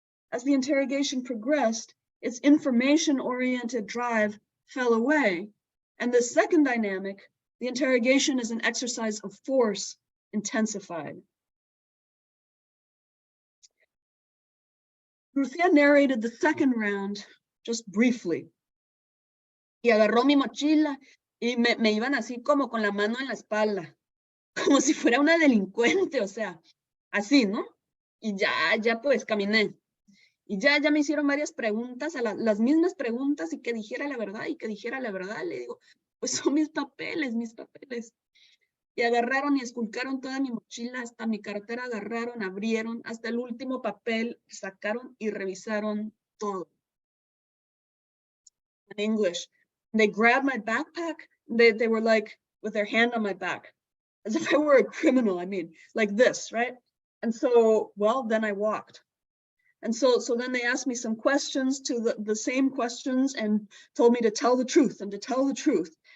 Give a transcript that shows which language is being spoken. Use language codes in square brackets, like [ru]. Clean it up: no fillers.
[en] As the interrogation progressed, its information-oriented drive fell away, and the second dynamic, the interrogation as an exercise of force, intensified. Lucia narrated the second round just briefly. [es] Y agarró mi mochila y me iban así como con la mano en la espalda, como si fuera una delincuente, o sea, así, ¿no? Y ya pues caminé. Y ya me hicieron varias preguntas, las mismas preguntas, y que dijera la verdad, Le digo, pues son mis papeles. Y agarraron y esculcaron toda mi mochila, hasta mi cartera agarraron, abrieron, hasta el último papel, sacaron y revisaron todo. [en] In English, they grabbed my backpack, they were like, with their hand on my back, as if I were a criminal, I mean, like this, right? And so, well, then I walked. And so then they asked me some questions to the same questions and told me to tell the truth and to tell the truth.